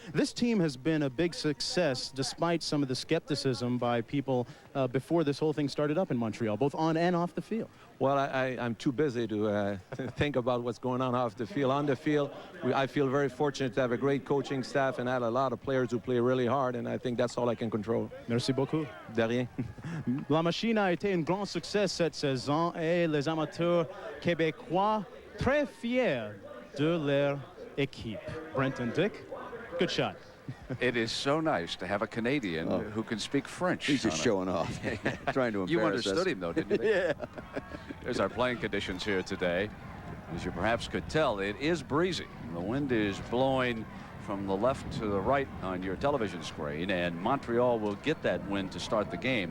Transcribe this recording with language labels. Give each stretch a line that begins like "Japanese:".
English: This team has been a big success despite some of the skepticism by people before this whole thing started up in Montreal, both on and off the field. Well, I'm too busy to think about what's going on off the field. On the field, I feel very fortunate to have a great coaching staff and have a lot of players who play really hard, and I think that's all I can control.
French: Merci beaucoup. De rien. La Machine a été un grand succès cette saison et les amateurs québécois très fiers de leur équipe.
English: Brent and Dick, good shot. It is so nice to have a Canadian who can speak French. He's just showing off, trying to embarrass You understood us. him, though, didn't you? Yeah. There's our playing conditions here today. As you perhaps could tell, it is breezy. The wind is blowing from the left to the right on your television screen, and Montreal will get that wind to start the game.